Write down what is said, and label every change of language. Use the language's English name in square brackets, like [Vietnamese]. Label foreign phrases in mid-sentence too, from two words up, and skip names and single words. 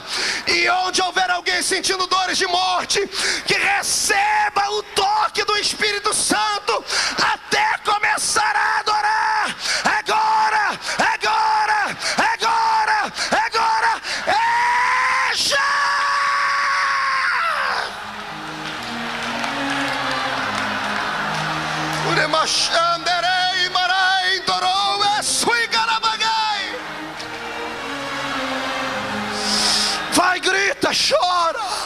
[Portuguese] E onde houver alguém sentindo dores de morte, que receba o toque do Espírito Santo até começar a adorar. Agora, agora, agora, agora, é já! Uremachanderei marai torou esui garabagai. Vai, grita, chora.